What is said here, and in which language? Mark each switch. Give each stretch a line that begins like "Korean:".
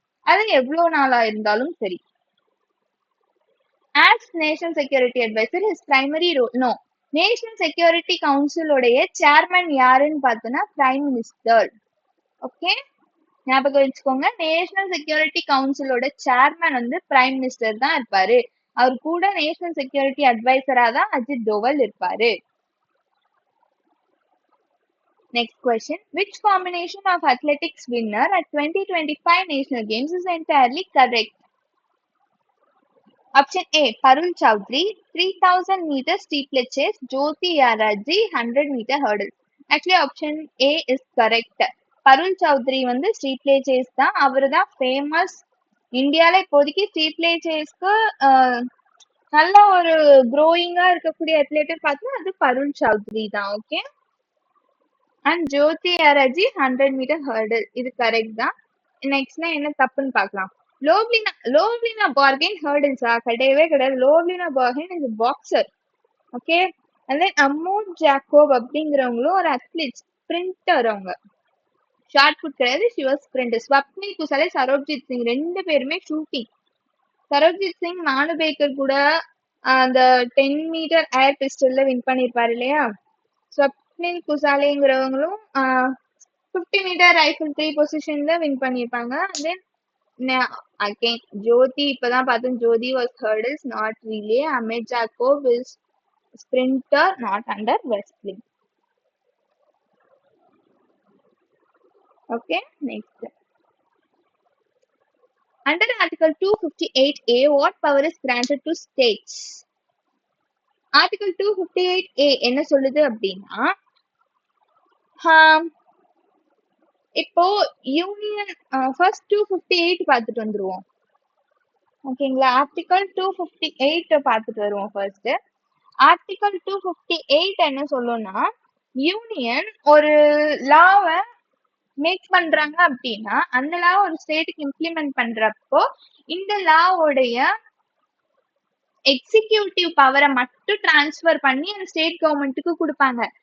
Tamil: அது எவ்வளவு நாளா இருந்தாலும் சரி.
English: As National Security Advisor, his primary role, no,
Tamil: national security கவுன்சிலோடைய chairman யாருன்னு பார்த்தோன்னா பிரைம் மினிஸ்டர். ஓகே, ஞாபகம் வச்சுக்கோங்க, நேஷனல் செக்யூரிட்டி கவுன்சிலோட சேர்மன் வந்து பிரைம் மினிஸ்டர் தான் இருப்பாரு. அவர் கூட நேஷனல் செக்யூரிட்டி அட்வைசரா தான் அஜித் தோவல் இருப்பாரு.
English: Next question, which combination of athletics winner at 2025 National Games is entirely correct? Option A, Parul Chowdhury, 3000 meter steeplechase chase, Jyoti Yaraji, 100 meter hurdle. Actually, option A is correct.
Tamil: பருள் Chowdhury வந்து ஸ்டீப்ளேச்சேஸ் தான், அவரு தான் famous. இந்தியால இப்போதைக்கு ஸ்டீப்ளேச்சேஸ்க்கு நல்ல ஒரு க்ரோயிங்கா இருக்கக்கூடிய அத்லெட் பார்த்தா அது பருள் சௌத்ரி தான். ஓகே, அண்ட் ஜோதி யாராஜி 100 மீட்டர் ஹர்டில், இது கரெக்ட் தான். நெக்ஸ்ட்னா என்ன தப்புன்னு பார்க்கலாம். லோவ்லினா பார்கென் ஹர்டில்ஸா? கிடையவே கிடையாது. Lovlina bargain is boxer. Okay, and then Ammon Jacob அப்படிங்கிறவங்களும் ஒரு அத்லீட், ஸ்பிரிண்டர். அவங்க ஷார்ட் புட் கிடையாது, ஷி வாஸ் ஸ்பிரிண்டர். ஸ்வப்னி குசாலே, சரோஜித் சிங், ரெண்டு பேருமே ஷூட்டிங். சரோஜித் சிங் மானு பேக்கர் கூட அந்த 10 மீட்டர் ஏர் பிஸ்டல்ல வின் பண்ணிருப்பாரு இல்லையா. ஸ்வப்னில் குசாலேங்கிறவங்களும் 50 மீட்டர் ரைஃபிள் 3 பொசிஷன்ல வின் பண்ணிருப்பாங்க.
English: then again Jyoti,
Tamil: இப்பதான் பார்த்தோம்,
English: Jyoti was hurdles not relay. Amit Jacob is sprinter not under wrestling. Okay, next. Under Article 258A, what power is granted to states?
Tamil: Article 258A என்ன சொல்லுது அப்படின்னா, இப்போ யூனியன் ஃபர்ஸ்ட் 258 பார்த்துட்டு வந்துருவோம். ஓகேங்களா, ஆர்டிகல் 258 பார்த்துட்டு வருவோம். ஃபர்ஸ்ட் ஆர்டிகல் 258 என்ன சொல்லும்னா, யூனியன் ஒரு லாவை மேக் பண்றாங்க அப்படின்னா அந்த லா ஒரு ஸ்டேட்டுக்கு இம்ப்ளிமெண்ட் பண்றப்போ இந்த லாவோடைய எக்ஸிக்யூட்டிவ் பவரை மட்டும் டிரான்ஸ்ஃபர் பண்ணி அந்த ஸ்டேட் கவர்மெண்ட்டுக்கு கொடுப்பாங்க.